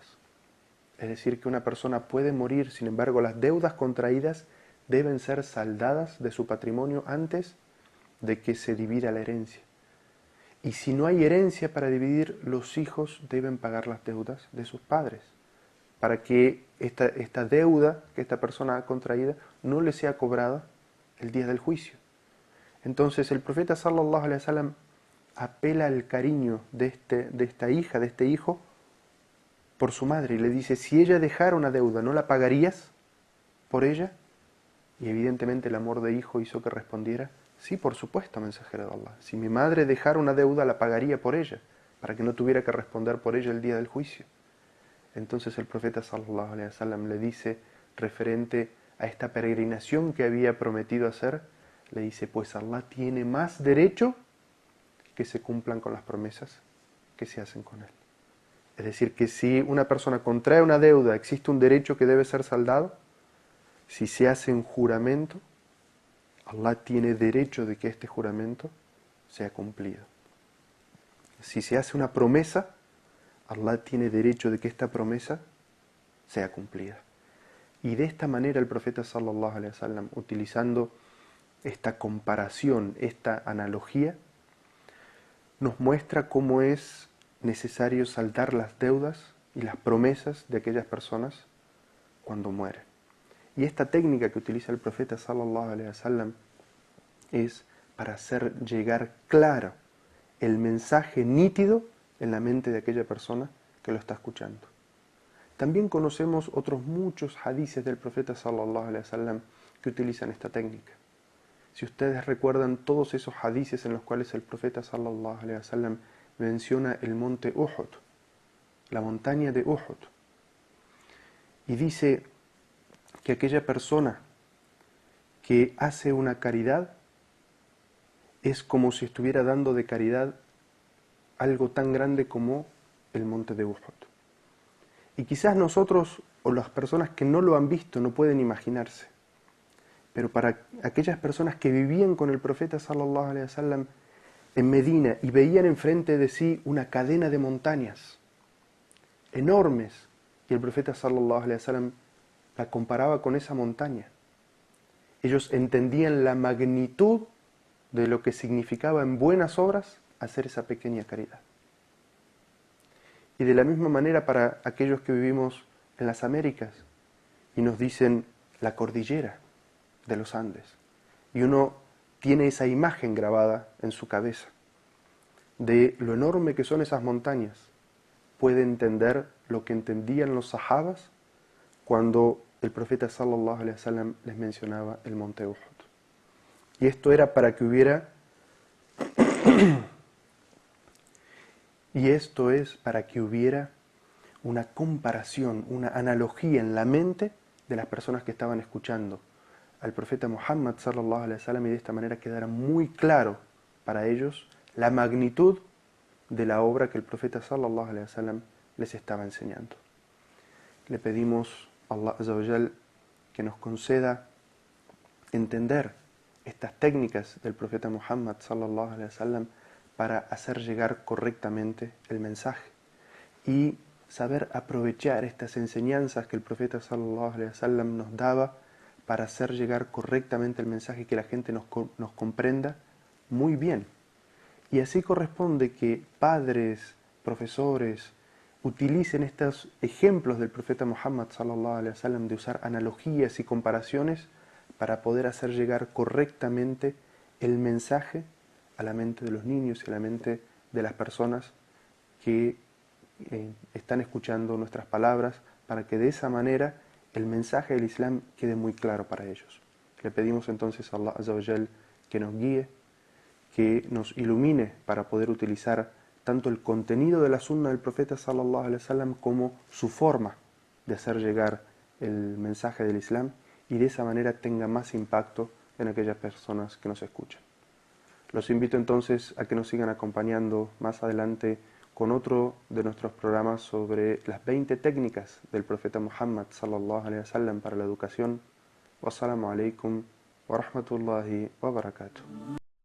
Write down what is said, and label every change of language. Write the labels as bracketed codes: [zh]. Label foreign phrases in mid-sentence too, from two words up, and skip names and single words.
[es] Es decir, que una persona puede morir, sin embargo, las deudas contraídas deben ser saldadas de su patrimonio antes de que se divida la herencia. Y si no hay herencia para dividir, los hijos deben pagar las deudas de sus padres, para que esta deuda que esta persona ha contraído no le sea cobrada el día del juicio. Entonces el profeta [ar] صلى الله عليه وسلم [es] apela al cariño de esta hija, de este hijo, por su madre, y le dice: si ella dejara una deuda, ¿no la pagarías por ella? Y evidentemente el amor de hijo hizo que respondiera: sí, por supuesto, mensajero de Allah. Si mi madre dejara una deuda, la pagaría por ella, para que no tuviera que responder por ella el día del juicio. Entonces el profeta [ar] صلى الله عليه وسلم [es] le dice, referente a esta peregrinación que había prometido hacer, le dice: pues Allah tiene más derecho que se cumplan con las promesas que se hacen con él. Es decir, que si una persona contrae una deuda, existe un derecho que debe ser saldado. Si se hace un juramento, Allah tiene derecho de que este juramento sea cumplido. Si se hace una promesa, Allah tiene derecho de que esta promesa sea cumplida. Y de esta manera el profeta [ar] صلى الله عليه وسلم, [es] utilizando esta comparación, esta analogía, nos muestra cómo es necesario saldar las deudas y las promesas de aquellas personas cuando mueren. Y esta técnica que utiliza el profeta [ar] صلى الله عليه وسلم [es] es para hacer llegar claro el mensaje nítido en la mente de aquella persona que lo está escuchando. También conocemos otros muchos hadices del profeta [ar] صلى الله عليه وسلم [es] que utilizan esta técnica. Si ustedes recuerdan todos esos hadices en los cuales el profeta [ar] صلى الله عليه وسلم [es] menciona el monte Uhud, la montaña de Uhud, y dice que aquella persona que hace una caridad es como si estuviera dando de caridad algo tan grande como el monte de Uhud. Y quizás nosotros o las personas que no lo han visto no pueden imaginarse, pero para aquellas personas que vivían con el profeta [ar] صلى الله عليه وسلم [es] en Medina y veían enfrente de sí una cadena de montañas enormes, y el profeta [ar] صلى الله عليه وسلم [es] la comparaba con esa montaña, ellos entendían la magnitud de lo que significaba en buenas obras hacer esa pequeña caridad. Y de la misma manera para aquellos que vivimos en las Américas y nos dicen la cordillera de los Andes, y uno tiene esa imagen grabada en su cabeza de lo enorme que son esas montañas, puede entender lo que entendían los sahabas cuando el profeta [ar] صلى الله عليه وسلم [es] les mencionaba el monte Uhud. Y esto era para que hubiera una comparación, una analogía en la mente de las personas que estaban escuchando al profeta Muhammad [ar] صلى الله عليه وسلم, [es] y de esta manera quedara muy claro para ellos la magnitud de la obra que el profeta [ar] صلى الله عليه وسلم [es] les estaba enseñando. Le pedimos a Allah [ar] عز وجل [es] que nos conceda entender estas técnicas del profeta Muhammad [ar] صلى الله عليه وسلم [es] para hacer llegar correctamente el mensaje y saber aprovechar estas enseñanzas que el profeta [ar] صلى الله عليه وسلم [es] nos daba para hacer llegar correctamente el mensaje y que la gente nos comprenda muy bien. Y así corresponde que padres, profesores, utilicen estos ejemplos del profeta Muhammad [ar] صلى الله عليه وسلم [es] de usar analogías y comparaciones para poder hacer llegar correctamente el mensaje a la mente de los niños y a la mente de las personas que están escuchando nuestras palabras, para que de esa manera el mensaje del Islam quede muy claro para ellos. Le pedimos entonces a Allah [ar] عز وجل [es] que nos guíe, que nos ilumine para poder utilizar tanto el contenido de la sunna del profeta [ar] صلى الله عليه وسلم [es] como su forma de hacer llegar el mensaje del Islam, y de esa manera tenga más impacto en aquellas personas que nos escuchan. Los invito entonces a que nos sigan acompañando más adelante con otro de nuestros programas sobre las 20 técnicas del profeta Muhammad [ar] صلى الله عليه وسلم [es] para la educación. [ar] والسلام عليكم ورحمة الله وبركاته.